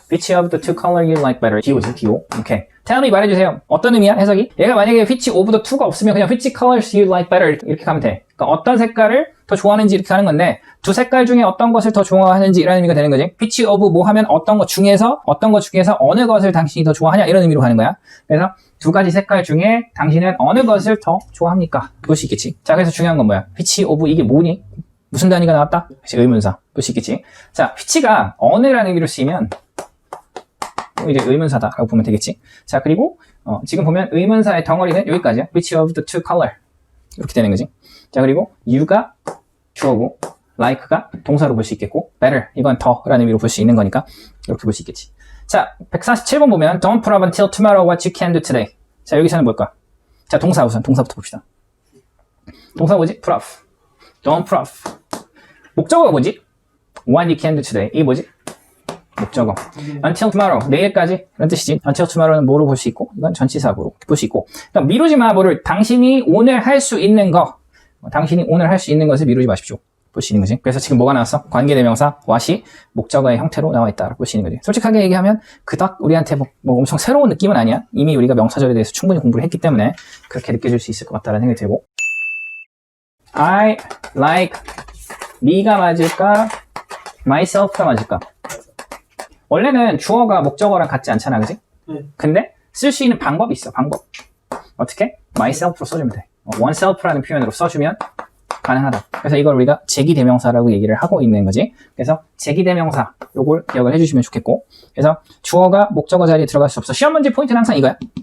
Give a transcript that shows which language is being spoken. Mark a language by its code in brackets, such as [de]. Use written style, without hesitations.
[en] Which of the two color you like better? [ko] Do지, Do. 오케이. [en] Tell me [ko] 말해주세요. 어떤 의미야? 해석이? 얘가 만약에 which of the two가 없으면 그냥 [en] which colors you like better [ko] 이렇게 가면 돼. 그러니까 어떤 색깔을 더 좋아하는지 이렇게 하는 건데 두 색깔 중에 어떤 것을 더 좋아하는지 이런 의미가 되는 거지. which of 뭐 하면 어떤 것 중에서 어느 것을 당신이 더 좋아하냐 이런 의미로 가는 거야. 그래서 두 가지 색깔 중에 당신은 어느 것을 더 좋아합니까? 볼 수 있겠지. 자, 그래서 중요한 건 뭐야? which of 이게 뭐니? 무슨 단위가 나왔다? 그치, 의문사. 볼 수 있겠지. 자, which가 어느라는 의미로 쓰이면 이제 의문사다라고 보면 되겠지. 자, 그리고 지금 보면 의문사의 덩어리는 여기까지야. [en] Which of the two color [ko] 이렇게 되는 거지. 자, 그리고 you가 주어고 like가 동사로 볼 수 있겠고 better 이건 더라는 의미로 볼 수 있는 거니까 이렇게 볼 수 있겠지. 자, 147번 보면 [en] Don't put up until tomorrow what you can do today. [ko] 자, 여기서는 뭘까? 자, 동사 우선 동사부터 봅시다. 동사 뭐지? put up. Don't put up. 목적어가 뭐지? [en] What you can do today. [ko] 이게 뭐지? 목적어. Until tomorrow. 내일까지. 이런 뜻이지. Until tomorrow는 뭐로 볼 수 있고, 이건 전치사구로 볼 수 있고. 그러니까 미루지 마. 뭐를 당신이 오늘 할 수 있는 거. 당신이 오늘 할 수 있는 것을 미루지 마십시오. 볼 수 있는 거지. 그래서 지금 뭐가 나왔어? 관계대명사 what이 목적어의 형태로 나와 있다고 볼 수 있는 거지. 솔직하게 얘기하면 그닥 우리한테 뭐 엄청 새로운 느낌은 아니야. 이미 우리가 명사절에 대해서 충분히 공부를 했기 때문에 그렇게 느껴질 수 있을 것 같다는 생각이 들고. I like me가 맞을까? myself가 맞을까? 원래는 주어가 목적어랑 같지 않잖아, 그지? 근데 쓸 수 있는 방법이 있어, 방법. 어떻게? myself로 써주면 돼. oneself라는 표현으로 써주면 가능하다. 그래서 이걸 우리가 제기대명사라고 얘기를 하고 있는 거지. 그래서 제기대명사, 요걸 기억을 해주시면 좋겠고. 그래서 주어가 목적어 자리에 들어갈 수 없어. 시험 문제 포인트는 항상 이거야.